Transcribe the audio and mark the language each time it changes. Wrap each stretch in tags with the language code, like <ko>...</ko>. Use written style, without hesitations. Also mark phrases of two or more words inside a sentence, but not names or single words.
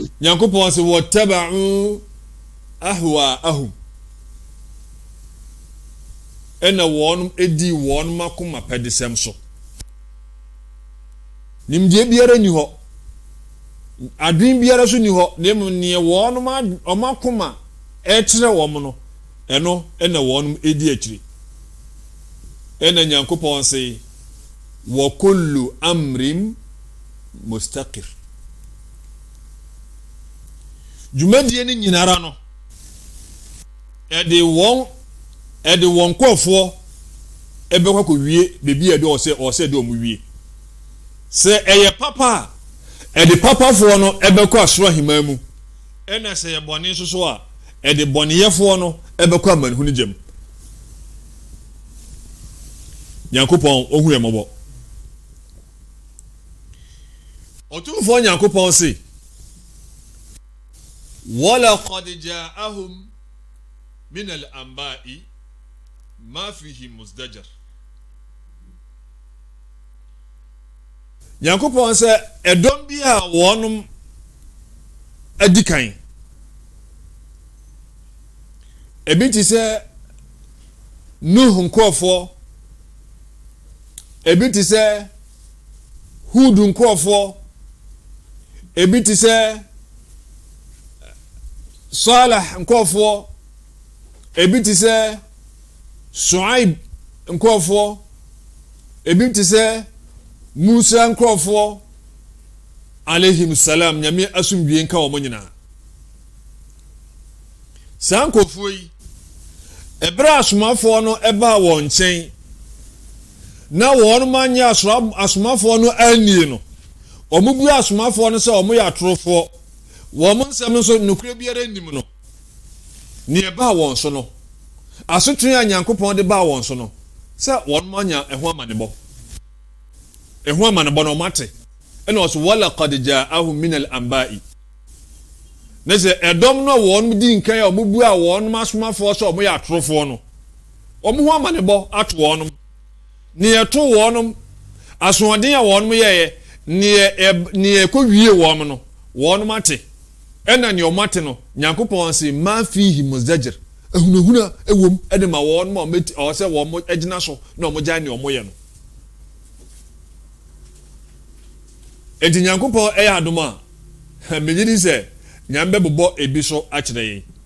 <ak>nyankopɔn sɛ</ak> <ar>واتبعوا أهواءهم</ar> <ak>ɛna wɔn edi wɔn makoma pɛdesɛm so nimdeɛ biara ni hɔ adwin biara so ni hɔ na mu ne wɔn ɔmakoma ɛkyerɛ wɔn no ɛno ɛna wɔn edi akyire ɛna nyankopɔn sɛ</ak> <ar>وكل أمر مستقر</ar> <ak>dwumadie ne nyinara no ɛde wɔn kɔfoɔ ɛbɛkɔ kɔ wie bebi ɛde ɔsɛ de ɔmo wie sɛ ɛyɛ papa a ɛde papafoɔ no ɛbɛkɔ asoro ahema mu ɛna sɛ yɛ bɔne nso so a ɛde bɔneyɛfoɔ no ɛbɛkɔ amanehunu gyam nyankopɔn ohu yɛ mɔbɔ ɔtumfoɔ nyankopɔn se</ak> <ar>ولقد جاءهم من الأنباء ما فيه مزدجر</ar> <ak>nyankopɔn sɛ ɛdɔm bi a wɔnom adi kan ebi ti sɛ Nuhu nkurɔfoɔ ebi ti sɛ Hudu nkurɔfoɔ ebi ti sɛ Salah nkurɔfoɔ ebi ti sɛ Shuaib nkurɔfoɔ ebi ti sɛ Musa nkurɔfoɔ</ak> <ar>عليهم السلام</ar> <ak>nyame asomdwie nka wɔn nyinaa saa nkurɔfoɔ yi ɛbrɛ asomafoɔ no ɛbaa wɔn nkyɛn na wɔn manya asomafoɔ no anie no ɔmo bu asomafoɔ no sɛ ɔmo yɛ atorofoɔ wɔn nsɛm nso nokure biara nim no ne ɛbaa wɔn so no asotwe a Nyankopɔn de baa wɔn so no sɛ wɔn manya ɛho amanebɔ no ɔmate ɛna ɔso</ak> <ar>ولقد جاءهم من الأنباء</ar> <ak>na sɛ ɛdɔm no wɔn di nkan a ɔmo bu a wɔn asomafoɔ sɛ ɔmo yɛ atorofoɔ no ɔmo ho amanebɔ ato wɔn ne ɛto wɔn asoɔden a wɔn yɛyɛ ne ɛkɔ wie wɔn no wɔn mate ɛna ne ɔmate no Nyankopɔn sɛ</ak> <ar>ما فيه مزدجر</ar> <ak>ehunahuna ewom ɛde ma wɔn ma ɔsɛ wɔn agyina so na ɔmo gya ne ɔmo yɛ no edi Nyankopɔn ɛyɛ adom a megye sɛ nyambe bobɔ ebi so akyerɛ yɛn</ak>